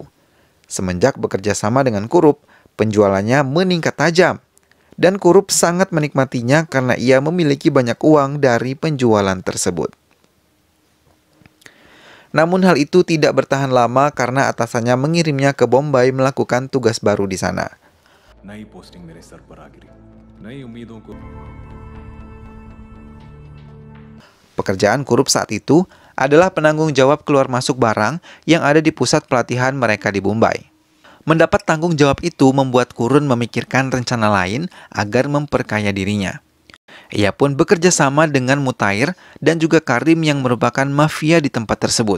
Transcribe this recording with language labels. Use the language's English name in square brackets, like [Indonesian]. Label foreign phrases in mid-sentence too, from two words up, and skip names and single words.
[Indonesian] Semenjak bekerja sama dengan Kurup, penjualannya meningkat tajam. Dan Kurup sangat menikmatinya karena ia memiliki banyak uang dari penjualan tersebut. Namun hal itu tidak bertahan lama karena atasannya mengirimnya ke Bombay melakukan tugas baru di sana. [Hindi] नई पोस्टिंग मेरे सर पर आ गिरी नई उम्मीदों को [Indonesian] Pekerjaan Kurup saat itu adalah penanggung jawab keluar masuk barang yang ada di pusat pelatihan mereka di Bombay. Mendapat tanggung jawab itu membuat Kurun memikirkan rencana lain agar memperkaya dirinya. Ia pun bekerja sama dengan Mutair dan juga Karim yang merupakan mafia di tempat tersebut.